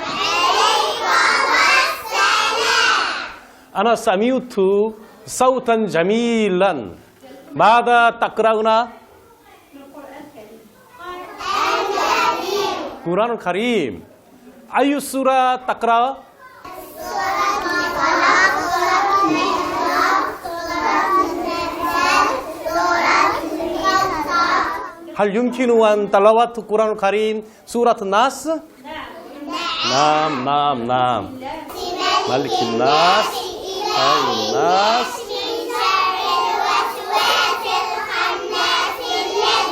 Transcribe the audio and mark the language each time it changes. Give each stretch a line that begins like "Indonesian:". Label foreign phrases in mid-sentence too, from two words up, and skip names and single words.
Arabic: أنا سمعت صوتا جميلا ماذا تقرؤون القرآن الكريم أي سورة تقرأ هل يمكن أن تلاوة القرآن الكريم سورة الناس؟ نعم نعم نعم ملك الناس إله الناس